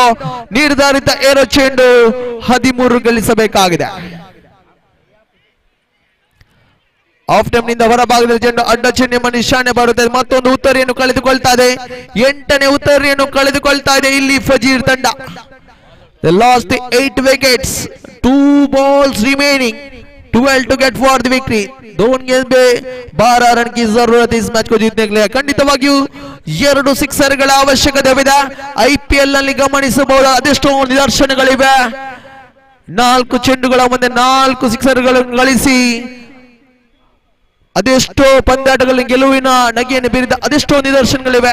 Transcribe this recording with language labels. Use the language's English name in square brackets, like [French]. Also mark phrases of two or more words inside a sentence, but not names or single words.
[Kannada] ನಿರ್ಧಾರಿತ ಏರೋ ಚೆಂಡು 13 ಗಳಿಸಬೇಕಾಗಿದೆ. [English] off stump [Kannada] ನಿಂದ ಹೊರಭಾಗದಲ್ಲಿ ಚೆಂಡು ಅಡ್ಡ ಚೆಂಡು ನಿಶಾನೆ ಬರುತ್ತದೆ. ಮತ್ತೊಂದು ಉತ್ತರಿಯನ್ನು ಕಳೆದುಕೊಳ್ತಾ ಇದೆ. 8ನೇ ಉತ್ತರಿಯನ್ನು ಕಳೆದುಕೊಳ್ತಾ ಇದೆ ಇಲ್ಲಿ ಫಜೀರ್ ತಂಡ. [English] They lost the 8 wickets. 2 balls remaining. 12 to get for the victory. [Hindi] 2 गेंद में 12 रन की जरूरत है इस मैच को जीतने के लिए. [Kannada] ಖಂಡಿತವಾಗಿಯೂ 2 ಸಿಕ್ಸರ್ಗಳ ಅವಶ್ಯಕತೆ ಇದೆ. IPL ನಲ್ಲಿ ಗಮನಿಸಬಹುದು ಅದೆಷ್ಟೋ ನಿದರ್ಶನಗಳಿವೆ. 4 ಚೆಂಡುಗಳ ಮುಂದೆ 4 ಸಿಕ್ಸರ್ಗಳನ್ನು ಗಳಿಸಿ ಅದೆಷ್ಟೋ ಪಂದ್ಯಾಟಗಳಲ್ಲಿ ಗೆಲುವಿನ ನಗೆಯನ್ನು ಬೀರಿದ ಅದೆಷ್ಟೋ ನಿದರ್ಶನಗಳಿವೆ.